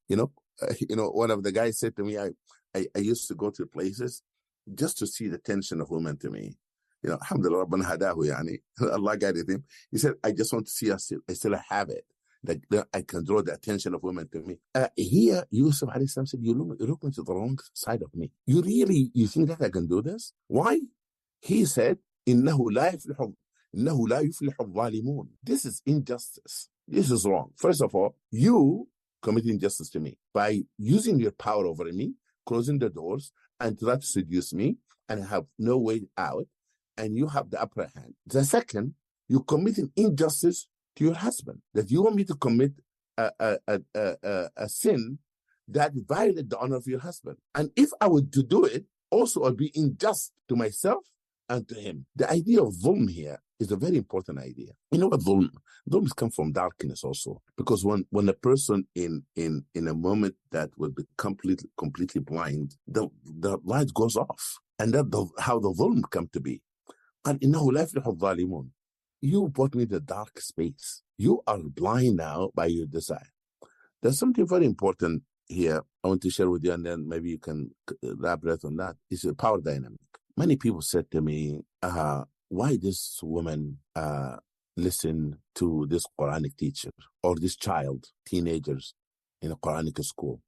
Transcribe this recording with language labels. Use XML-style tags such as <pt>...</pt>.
<en>One of the guys said to me, I used to go to places just to see the tension of women to me. Alhamdulillah, Rabbana hadahu, yani. Allah guided him. He said, I just want to see I still have it. That I can draw the attention of women to me. Here, Yusuf alayhi salam said, you're looking to the wrong side of me. You think that I can do this? Why? He said,</en> <ar>إِنَّهُ لَا يُفْلِحُ الظَّالِمُونَ.</ar> <en>This is injustice. This is wrong. First of all, you committing injustice to me by using your power over me, closing the doors, and try to seduce me, and have no way out, and you have the upper hand. The second, you committing injustice to your husband, that you want me to commit a sin that violates the honor of your husband. And if I were to do it, also I'll be unjust to myself and to him. The idea of dhulm here is a very important idea. You know what dhulm? Dhulm comes from darkness also. Because when a person in a moment that will be completely blind, the light goes off. And that's how the dhulm come to be.</en> <ar>قال إنه لا يفلح الظالمون.</ar> <en>You brought me the dark space. You are blind now by your desire. There's something very important here I want to share with you, and then maybe you can elaborate on that. It's a power dynamic. Many people said to me, why this woman listen to this Quranic teacher or this child, teenagers in a Quranic school?</en>